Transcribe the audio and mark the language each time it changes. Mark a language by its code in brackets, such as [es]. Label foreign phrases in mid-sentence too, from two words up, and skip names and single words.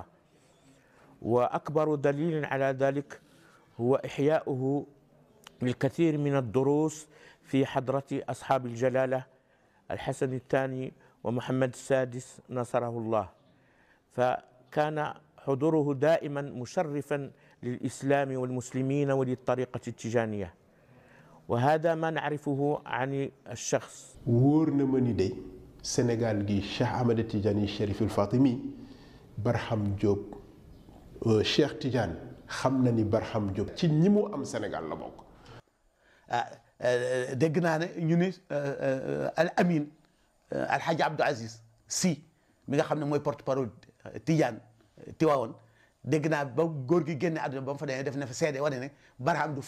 [ar] وأكبر دليل على ذلك هو إحياؤه الكثير من الدروس في حضرة أصحاب الجلالة الحسن الثاني ومحمد السادس نصره الله، فكان حضوره دائما مشرفا للإسلام والمسلمين وللطريقة التيجانية، وهذا ما نعرفه عن الشخص. [wo] wóor na ma ni day Sénégal gi Cheikh Ahmed Tidiane Chérif El Fatimi Barham Diop Cheikh Tidiane xam na ni Barham Diop ci ñi mu am Sénégal la bokk. dégg naa ne ñu ni al amin alxaaji Abdou Aziz Sy mi nga xam ne mooy [fr] porte parole [wo] Tidiane Tiwaawoon dégg naa ba góor gi génne àdduna ba mu fa demee def na fa seede wane ne Barham du